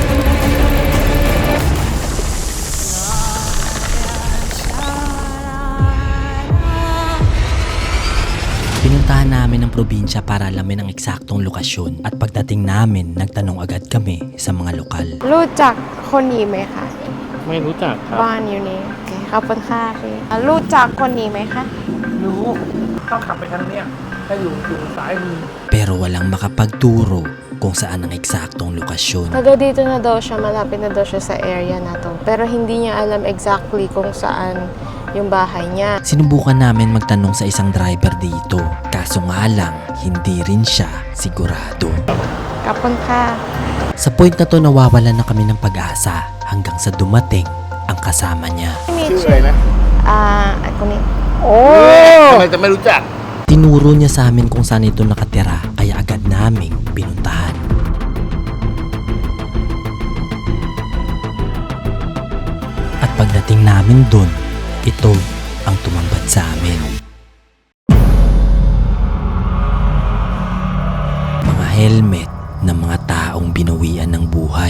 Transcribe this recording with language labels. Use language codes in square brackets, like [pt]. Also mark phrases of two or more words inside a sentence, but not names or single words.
[tl] Pinuntahan namin ang probinsya para alamin ang eksaktong lokasyon at pagdating namin, nagtanong agad kami sa mga lokal. [th] รู้จักคนนี้ไหมคะ ไม่รู้จักครับ บ้านอยู่นี่โอเคขอบคุณค่ะพี่รู้จักคนนี้ไหมคะ รู้ต้องขับไปทางเนี้ยถ้าอยู่ซ้ายมือ [tl] Pero walang makapagturo kung saan ang eksaktong lokasyon. Taga dito na daw siya, malapit na daw siya sa area na to. Pero hindi niya alam exactly kung saan yung bahay niya. Sinubukan namin magtanong sa isang driver dito. Kaso nga lang, hindi rin siya sigurado. Kapon ka. Sa point na to, nawawalan na kami ng pag-asa hanggang sa dumating ang kasama niya. [th] ชื่ออะไรนะ Ako ni... ทำไมจะไม่รู้จัก [tl] Tinuro niya sa amin kung saan ito nakatira, kaya agad naming pinuntahan. At pagdating namin dun, ito ang tumambad sa amin. Mga helmet ng mga taong binawian ng buhay.